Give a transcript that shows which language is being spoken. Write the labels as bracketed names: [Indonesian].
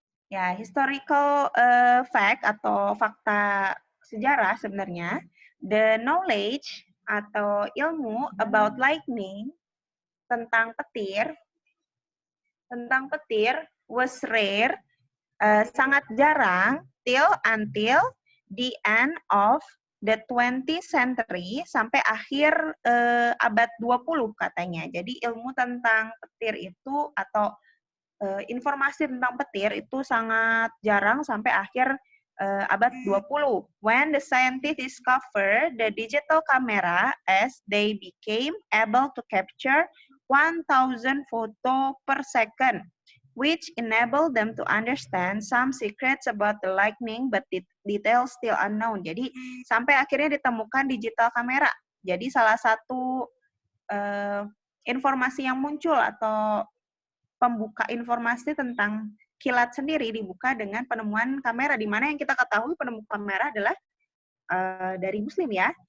[Indonesian] Ya, [English] historical fact [Indonesian] atau fakta sejarah sebenarnya, [English] the knowledge [Indonesian] atau ilmu [English] about lightning [Indonesian] tentang petir [English] was rare, [Indonesian] sangat jarang [English] until the end of the 20th century, [Indonesian] sampai akhir abad 20 katanya. Jadi ilmu tentang petir itu atau informasi tentang petir itu sangat jarang sampai akhir abad 20. [English] When the scientists discovered the digital camera as they became able to capture 1,000 photo per second, which enabled them to understand some secrets about the lightning, but details still unknown. [Indonesian] Jadi sampai akhirnya ditemukan digital kamera. Jadi salah satu informasi yang muncul atau pembuka informasi tentang kilat sendiri dibuka dengan penemuan kamera, di mana yang kita ketahui penemuan kamera adalah dari Muslim ya.